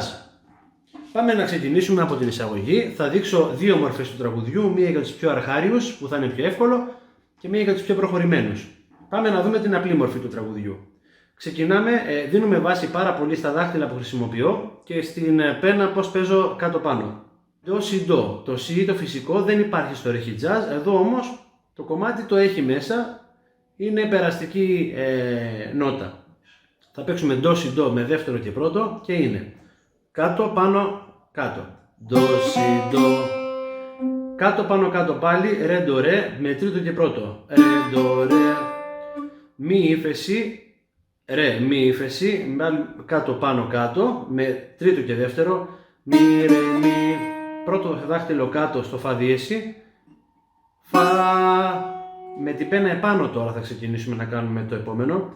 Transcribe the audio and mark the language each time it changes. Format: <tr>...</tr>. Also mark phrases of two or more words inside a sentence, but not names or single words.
<el>Πάμε να ξεκινήσουμε από την εισαγωγή. Θα δείξω δύο μορφές του τραγουδιού, μία για τους πιο αρχάριους που θα είναι πιο εύκολο και μία για τους πιο προχωρημένους. Πάμε να δούμε την απλή μορφή του τραγουδιού. Ξεκινάμε, δίνουμε βάση πάρα πολύ στα δάχτυλα που χρησιμοποιώ και στην πένα πώς παίζω κάτω πάνω. Do, si, do. Το si, το φυσικό, δεν υπάρχει στο ρε χιτζάζ. Εδώ όμως το κομμάτι το έχει μέσα, είναι περαστική νότα. Θα παίξουμε do, si, do με δεύτερο και πρώτο και είναι κάτω, πάνω, κάτω. Do, si, do. Κάτω, πάνω, κάτω πάλι, re, do, re με τρίτο και πρώτο. Re, do, re. Mi, ύφεση, ρε, μη ύφεση, κάτω, πάνω, κάτω, με τρίτο και δεύτερο. Μη, ρε, μη, πρώτο δάχτυλο κάτω στο φα διέση. Φα, με την πένα επάνω τώρα θα ξεκινήσουμε να κάνουμε το επόμενο.</el>